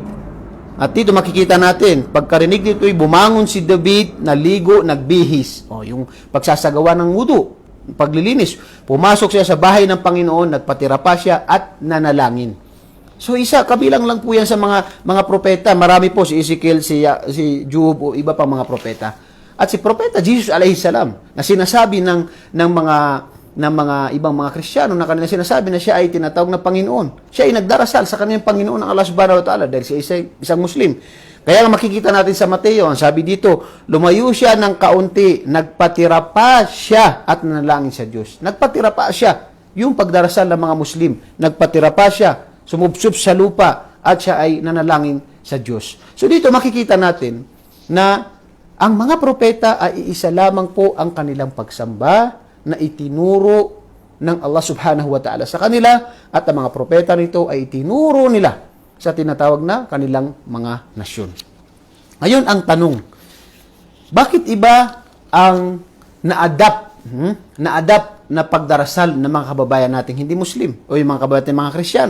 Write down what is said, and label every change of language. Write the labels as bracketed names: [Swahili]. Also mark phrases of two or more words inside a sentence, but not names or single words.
[Filipino] At dito makikita natin, pagkarinig nito ay bumangon si David, naligo, nagbihis. O, yung pagsasagawa ng wudu, paglilinis. Pumasok siya sa bahay ng Panginoon, nagpatira pa siya at nanalangin. So kabilang lang po yan sa mga propeta. Marami po, si Ezekiel, si Job o iba pang mga propeta. At si Propeta Jesus [Arabic] عليه السلام, [Filipino] na sinasabi ng mga ibang mga Kristiyano na kanila sinasabi na siya ay tinatawag na Panginoon. Siya ay nagdarasal sa kanyang Panginoon ng Allah [Arabic] سبحانه وتعالى [Filipino] dahil siya isang Muslim. Kaya nga makikita natin sa Mateo, ang sabi dito, lumayo siya ng kaunti, nagpatira pa siya at nanalangin sa Diyos. Nagpatira pa siya. Yung pagdarasal ng mga Muslim, nagpatira pa siya, sumubsob sa lupa at siya ay nanalangin sa Diyos. So dito makikita natin na ang mga propeta ay iisa lamang po ang kanilang pagsamba na itinuro ng Allah [Arabic] سبحانه وتعالى [Filipino] sa kanila at ang mga propeta nito ay itinuro nila sa tinatawag na kanilang mga nasyon. Ngayon ang tanong, bakit iba ang na-adapt na pagdarasal ng mga kababayan nating hindi Muslim o yung mga kababayan nating mga Kristiyano?